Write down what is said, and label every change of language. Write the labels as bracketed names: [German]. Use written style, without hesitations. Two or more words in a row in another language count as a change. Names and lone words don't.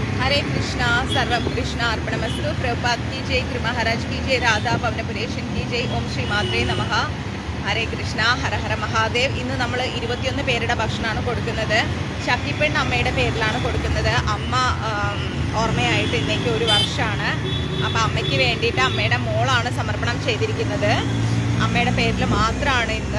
[Sanskrit] हरे कृष्णा सर्वम कृष्ण अर्पणमस्तु [Hindi] प्रभुपाद की जय गुरु महाराज की जय राधा पवनपुरेशन की जय [Sanskrit] ओम श्री मात्रे नमः हरे कृष्ण हर हर महादेव. [Malayalam] ഇന്ന് നമ്മൾ 21 പേരുടെ ഭക്ഷണമാണ് കൊടുക്കുന്നത്. ശക്തിപ്പെണ്ണ് അമ്മയുടെ പേരിലാണ് കൊടുക്കുന്നത്. അമ്മ ഓർമ്മയായിട്ട് ഇന്നേക്ക് 1 വർഷമാണ്. അപ്പോൾ അമ്മയ്ക്ക് വേണ്ടിയിട്ട് അമ്മയുടെ മോളാണ് സമർപ്പണം ചെയ്തിരിക്കുന്നത്. അമ്മയുടെ പേരിൽ മാത്രമാണ് ഇന്ന്.